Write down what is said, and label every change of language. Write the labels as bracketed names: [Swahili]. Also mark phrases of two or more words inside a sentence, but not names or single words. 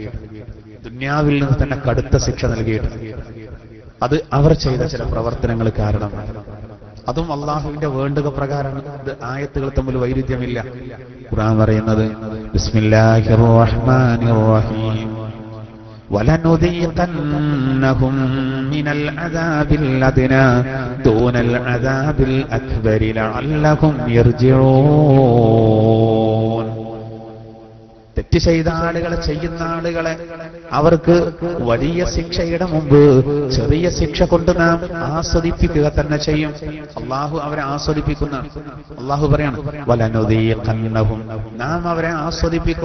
[Malayalam] ദുനിയാവിൽ നിന്ന് തന്നെ കടുത്ത ശിക്ഷ നൽകിയിട്ടുണ്ട്. അത് അവർ ചെയ്ത ചില പ്രവർത്തനങ്ങൾ കാരണമാണ്. അതും അള്ളാഹുവിന്റെ വേണ്ടുക പ്രകാരമാണ്. ഇത് ആയത്തുകൾ തമ്മിൽ വൈരുദ്ധ്യമില്ല. ഖുർആൻ പറയുന്നത്, [Arabic] بسم الله الرحمن الرحيم, وَلَنُذِيقَنَّهُمْ مِنَ الْعَذَابِ الْأَدْنَى دُونَ الْعَذَابِ الْأَكْبَرِ لَعَلَّهُمْ يَرْجِعُونَ. [Malayalam] തെറ്റ് ചെയ്ത ആളുകളെ, ചെയ്യുന്ന ആളുകളെ അവർക്ക് വലിയ ശിക്ഷയുടെ മുമ്പ് ചെറിയ ശിക്ഷ കൊണ്ട് നാം ആസ്വദിപ്പിക്കുക തന്നെ ചെയ്യും. അള്ളാഹു അവരെ ആസ്വദിപ്പിക്കുന്ന, അള്ളാഹു പറയാണ് വലനുദീഖന്നഹും, നാം അവരെ ആസ്വദിപ്പിക്കും.